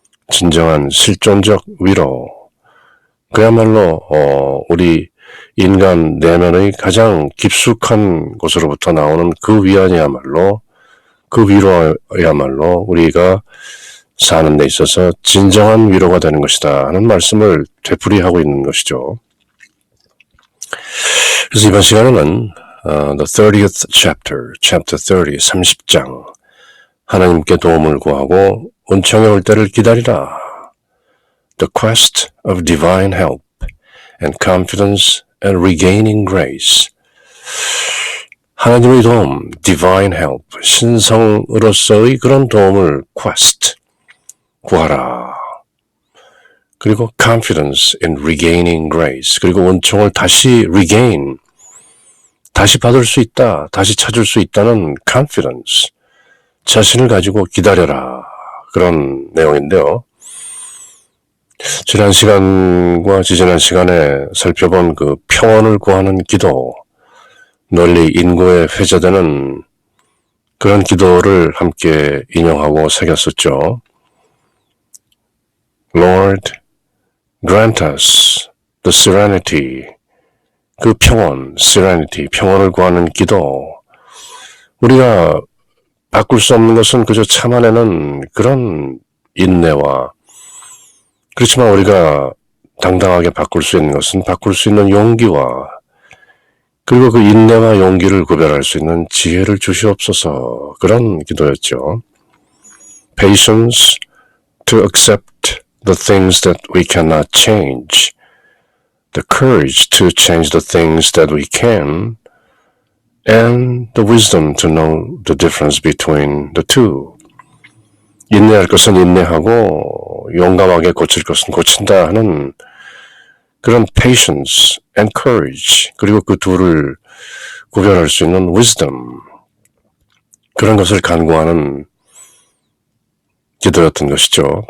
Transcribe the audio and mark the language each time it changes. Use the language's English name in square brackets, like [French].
[Korean] 진정한 실존적 위로, 그야말로 우리 인간 내면의 가장 깊숙한 곳으로부터 나오는 그 위안이야말로, 그 위로야말로 우리가 사는 데 있어서 진정한 위로가 되는 것이다 하는 말씀을 되풀이하고 있는 것이죠. 그래서 이번 시간에는 [English] The 30th chapter, chapter 30, [Korean] 30장, 하나님께 도움을 구하고 은총이 올 때를 기다리라. [English] The quest of divine help and confidence and regaining grace. [Korean] 하나님의 도움, divine help, 신성으로서의 그런 도움을 quest, 구하라. 그리고 confidence in regaining grace, 그리고 은총을 다시 regain, 다시 받을 수 있다, 다시 찾을 수 있다는 confidence, 자신을 가지고 기다려라, 그런 내용인데요. 지난 시간과 지지난 시간에 살펴본 그 평온을 구하는 기도, 널리 인구에 회자되는 그런 기도를 함께 인용하고 새겼었죠. [English] Lord, grant us the serenity, [Korean] 그 평온, serenity, 평온을 구하는 기도. 우리가 바꿀 수 없는 것은 그저 참아내는 그런 인내와, 그렇지만 우리가 당당하게 바꿀 수 있는 것은 바꿀 수 있는 용기와, 그리고 그 인내와 용기를 구별할 수 있는 지혜를 주시옵소서, 그런 기도였죠. [English] Patience to accept the things that we cannot change, the courage to change the things that we can, and the wisdom to know the difference between the two. [Korean] 인내할 것은 인내하고 용감하게 고칠 것은 고친다 하는 그런 [English] patience and courage, [Korean] 그리고 그 둘을 구별할 수 있는 wisdom, 그런 것을 간구하는 기도였던 것이죠.